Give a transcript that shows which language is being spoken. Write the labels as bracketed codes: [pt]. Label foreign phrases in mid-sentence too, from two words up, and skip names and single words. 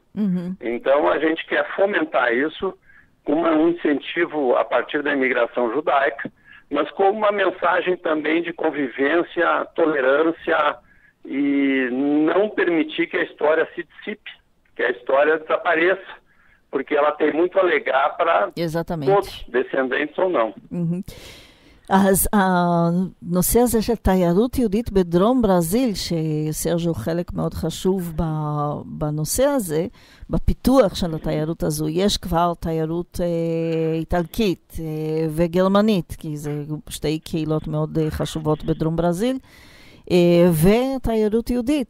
[pt] Então a gente quer fomentar isso com um incentivo a partir da imigração judaica, mas com uma mensagem também de convivência, tolerância e não permitir que a história se dissipe, que a história desapareça, porque ela tem muito a legar para todos, descendentes ou não. [he] אז הנושא הזה של תיירות יהודית בדרום ברזיל, שסרג'ו חלק מאוד חשוב בנושא הזה, בפיתוח של התיירות הזו, יש כבר תיירות איטלקית וגרמנית, כי זה שתי קהילות מאוד חשובות בדרום ברזיל, ותיירות יהודית.